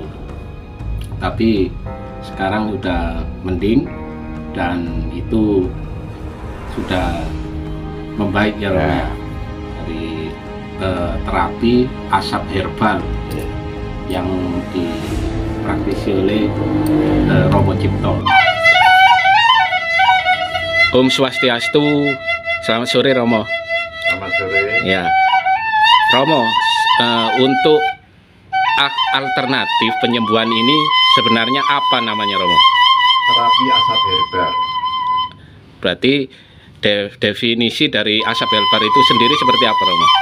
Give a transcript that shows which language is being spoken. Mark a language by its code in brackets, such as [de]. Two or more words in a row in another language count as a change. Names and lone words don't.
[id] Tapi sekarang udah mending dan itu sudah membaik ya Romo ya, dari terapi asap herbal yang dipraktisi oleh Romo Cipto. Om Swastiastu, selamat sore Romo. Selamat sore. Ya, Romo, untuk alternatif penyembuhan ini sebenarnya apa namanya Romo? Terapi asap herbal. Berarti definisi dari asap herbal itu sendiri seperti apa Romo?